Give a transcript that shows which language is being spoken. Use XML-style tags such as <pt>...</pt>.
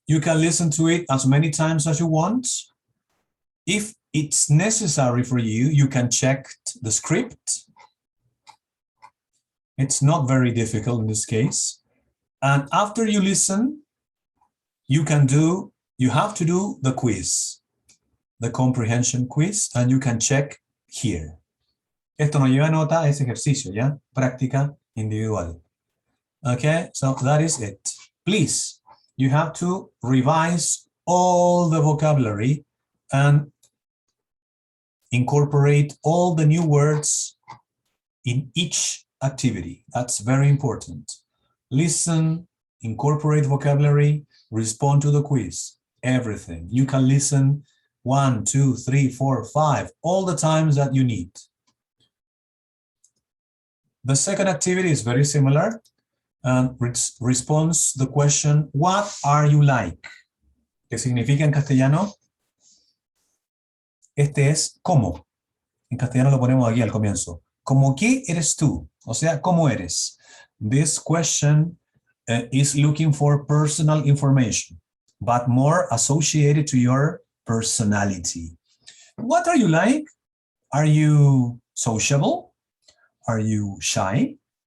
<en>You can listen to it as many times as you want. If it's necessary for you, you can check the script. It's not very difficult in this case. And after you listen, you have to do the quiz, the comprehension quiz, and you can check here.</en> <es>Esto no lleva nota, es ejercicio, ¿ya? Práctica individual. Okay, so that is it.</es> <en>Please, you have to revise all the vocabulary and incorporate all the new words in each activity. That's very important. Listen, incorporate vocabulary, respond to the quiz, everything. You can listen 1, 2, 3, 4, 5, all the times that you need. The second activity is very similar and responds the question, what are you like?</en> <es>¿Qué significa en castellano? Este es ¿cómo? En castellano lo ponemos aquí al comienzo. ¿Cómo qué eres tú? O sea, ¿cómo eres?</es> <en>This question is looking for personal information, but more associated to your personality. What are you like? Are you sociable? Are you shy?</en>